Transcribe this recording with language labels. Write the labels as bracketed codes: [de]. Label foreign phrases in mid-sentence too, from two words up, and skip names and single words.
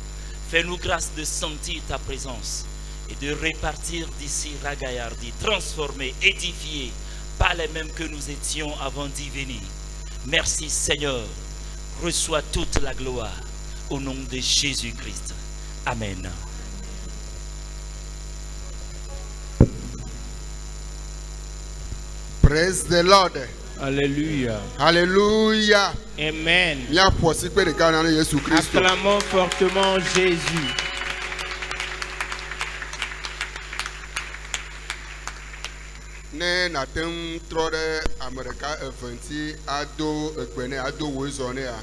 [fr] Fais-nous grâce de sentir ta présence et de repartir d'ici ragaillardi, transformés, édifiés, pas les mêmes que nous étions avant d'y venir. Merci Seigneur, reçois toute la gloire au nom de Jésus-Christ. Amen. [en] Praise the Lord. [fr] Alléluia. Alléluia. Amen. Acclamons fortement Jésus. Ne natem trode America eventi ado ekpene ado wozone a.